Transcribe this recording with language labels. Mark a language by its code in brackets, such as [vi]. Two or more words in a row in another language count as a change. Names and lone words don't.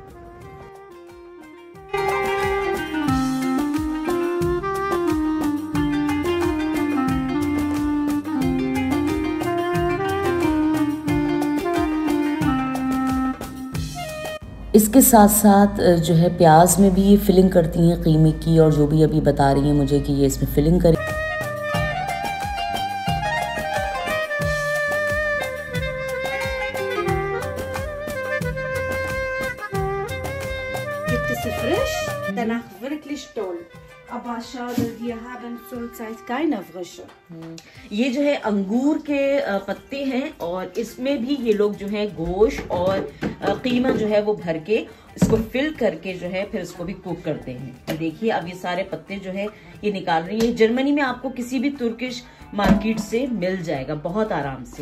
[hi] इसके साथ साथ जो है प्याज में भी ये फिलिंग करती हैं कीमे की, और जो भी अभी बता रही हैं मुझे कि ये इसमें फिलिंग करें। [de] Frisch, danach wirklich toll. Aber schade, wir haben zurzeit keine frische. [hi] ये जो है अंगूर के पत्ते हैं और इसमें भी ये लोग जो है गोश्त और कीमा जो है वो भर के इसको फिल करके जो है फिर इसको भी कुक करते हैं। तो देखिए अब ये सारे पत्ते जो है ये निकाल रही है। जर्मनी में आपको किसी भी [en] Turkish market [hi] से मिल जाएगा बहुत आराम से।